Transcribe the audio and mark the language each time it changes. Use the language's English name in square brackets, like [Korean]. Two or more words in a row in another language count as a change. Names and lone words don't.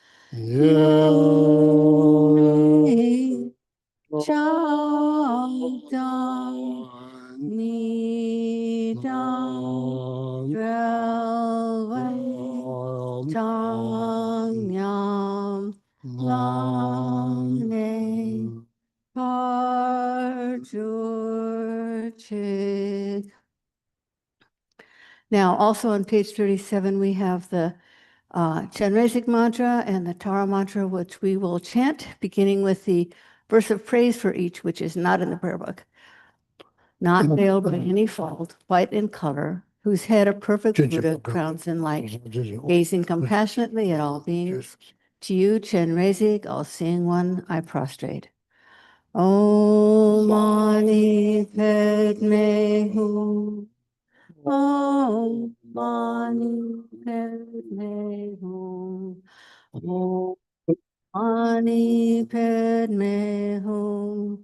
[Tibetan] ye chang dang ni dang drel wan tang nyam lang ne Parjurchik. [English] Now, also on page 37, we have the Chenrezig mantra and the Tara mantra, which we will chant, beginning with the verse of praise for each, which is not in the prayer book. Not veiled by any fault, white in color, whose head a perfect Buddha crowns in light, gazing compassionately at all beings. To you, Chenrezig, all-seeing one, I prostrate. [Sanskrit] Om Mani Padme Hum. Om Mani Padme Hum. Om Mani Padme Hum.